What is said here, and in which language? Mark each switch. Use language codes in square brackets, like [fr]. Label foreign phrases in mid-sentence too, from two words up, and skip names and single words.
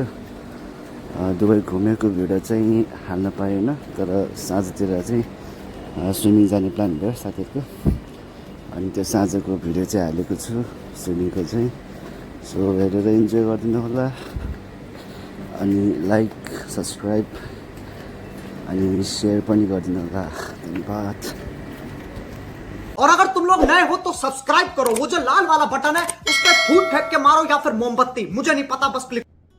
[ne] दुबई घुमेको भिडियो चाहिँ हाल्न पाएन, तर साँझतिर चाहिँ स्विमिङ जाने प्लान भयो साथीहरूको। अनि त्यो साँझको भिडियो चाहिँ हालेको छु स्विमिङको चाहिँ। सो हेरेर इन्जोय गरिदिनु होला अनि [en] like subscribe [ne] अनि शेयर पनि गरिदिनु होला। धन्यवाद। [hi] और अगर तुम लोग नए हो तो सब्सक्राइब करो, वो जो लाल वाला बटन है उस पर फूट फेंक के मारो या फिर मोमबत्ती, मुझे नहीं पता, बस क्लिक।